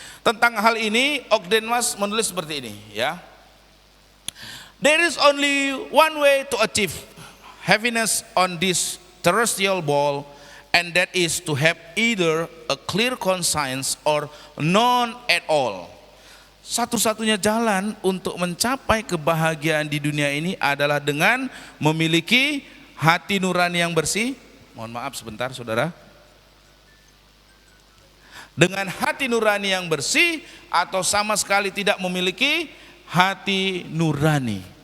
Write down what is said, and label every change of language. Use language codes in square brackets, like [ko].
[id] Tentang hal ini Ogden Mas menulis seperti ini ya. [en] There is only one way to achieve happiness on this terrestrial ball, and that is to have either a clear conscience or none at all. [id] Satu-satunya jalan untuk mencapai kebahagiaan di dunia ini adalah dengan memiliki hati nurani yang bersih. Mohon maaf sebentar saudara. Dengan hati nurani yang bersih atau sama sekali tidak memiliki hati nurani.